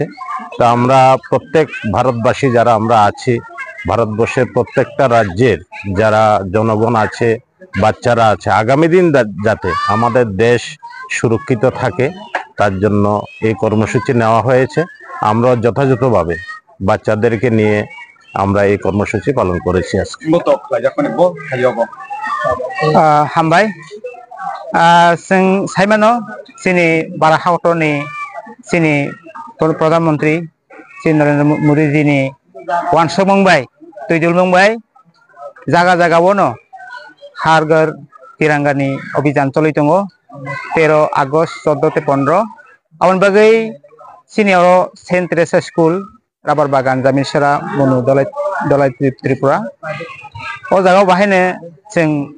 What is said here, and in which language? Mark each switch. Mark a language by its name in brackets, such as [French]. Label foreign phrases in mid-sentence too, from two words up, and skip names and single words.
[Bangla] তা আমরা প্রত্যেক ভারতবাসী যারা আমরা আছি, ভারতবর্ষের প্রত্যেকটা রাজ্যের যারা জনগণ আছে, বাচ্চারা আছে, আগামী দিন যাতে আমাদের দেশ সুরক্ষিত থাকে তার জন্য এই কর্মসূচি নেওয়া হয়েছে। আমরা যথাযথভাবে বাচ্চাদেরকে নিয়ে আমরা এই কর্মসূচি পালন করেছি আজকে। [Kok Borok] হামবাই जों साइमानो जोंनि भारत हादरनि जोंनि प्रधानमन्त्री श्री नरेन्द्र मोदीजीनि वानसक मंबाय तैदुल मंबाय जागा जागावनो हार घर तिरंगानि अभियान चलि दङ 13 आगस्ट 14 ते 15 आवन बागै सिनियर सेन्ट टेरेसा स्कुल राबार बागान जामिनसारा मनु दलाय त्रिपुरा ओ जागाव बाहायनो जों